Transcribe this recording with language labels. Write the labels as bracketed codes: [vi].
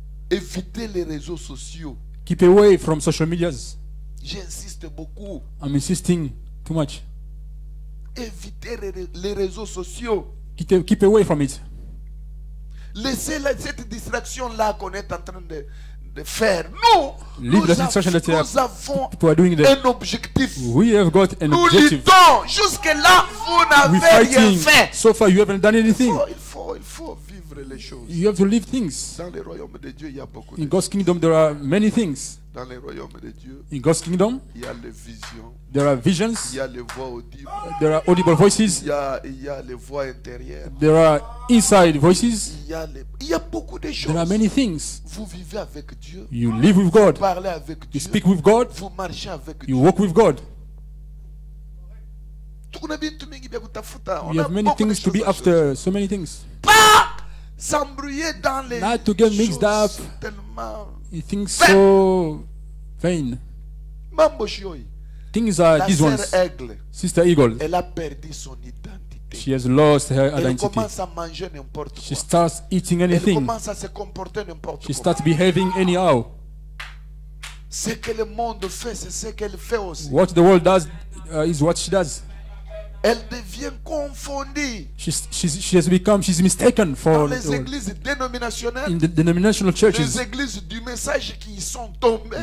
[fr] Évitez les réseaux sociaux. [en] Keep away from social medias. [fr] J'insiste beaucoup. [en] I'm insisting too much. [fr] Évitez les réseaux sociaux. [en] Keep away from it. [fr] Laissez cette distraction-là qu'on est en train de faire. [en] Leave the distraction that [fr] Nous avons [en] people are doing [fr] un objectif. [en] We have got an [fr] Nous [en] objective. [fr] luttons. Jusque-là, vous [en] We're [fr] n'avez rien [en] fighting. [fr] fait. [en] So far, you haven't done anything. [fr] Il faut vivre les choses. [en] You have to live things. [fr] Dans le royaume de Dieu, il y a beaucoup de [en] In God's kingdom, there are many things. [fr] Dans le royaume de Dieu, [en] In God's kingdom, [fr] il y a les visions, [en] there are [fr] il [en] visions, [fr] y a les voix audibles, [en] there are audible voices, [fr] il y a les voix intérieures, [en] there are inside voices, [fr] il y a beaucoup de choses. [en] there are many things. [fr] Vous vivez avec Dieu, [en] You live with God, [fr] vous parlez avec [en] you [fr] Dieu, [en] speak with God, [fr] vous marchez avec [en] you [fr] Dieu. [en] walk with God. [fr] On [en] You [fr] a [en] have many [fr] beaucoup de [en] things to [fr] choses [en] be [fr] à faire. [en] after, so many things. [fr] Pas s'embrouiller dans les [en] Not to get mixed up. [fr] choses tellement. [en] You think so vain. Mambo Shioi, Things are [fr] la [en] these [fr] sœur [en] ones. [fr] Aigle, [en] Sister Eagle, [fr] elle a perdu son identité. [en] she has lost her [fr] Elle [en] identity. [fr] commence à manger n'importe [en] She [fr] quoi. [en] starts eating [fr] Elle [en] anything. [fr] commence à se comporter n'importe [en] She [fr] quoi. [en] starts behaving anyhow. [fr] Ce que le monde fait, c'est ce qu'elle fait aussi. [en] What the world does is what she does. [fr] Elle devient confondue [en] She's mistaken [fr] dans [en] for [fr] les [en] the world. [fr] églises dénominationnelles, [en] In the denominational [fr] les [en] churches, [fr] églises du message qui sont tombées.